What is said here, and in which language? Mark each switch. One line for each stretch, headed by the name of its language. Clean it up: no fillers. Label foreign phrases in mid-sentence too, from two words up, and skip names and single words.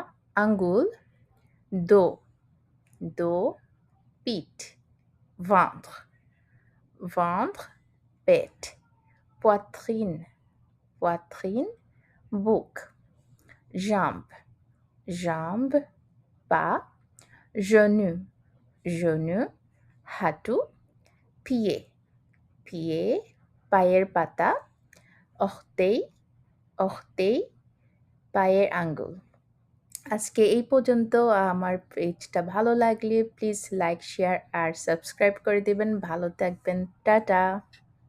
French: আঙ্গুল, dos, dos, পিঠ, ventre, ventre, পেট, poitrine, poitrine, বুক, jambe, jambe, পা, genou, genou, হাঁটু, pied, pied,
Bangla: পায়ের পাতা,
French: orteil, orteil,
Bangla: পায়ের আঙ্গুল। আজকে এই পর্যন্ত। আমার পেজটা ভালো লাগলে
English: please like, share
Bangla: আর সাবস্ক্রাইব করে দিবেন। ভালো থাকবেন। টাটা।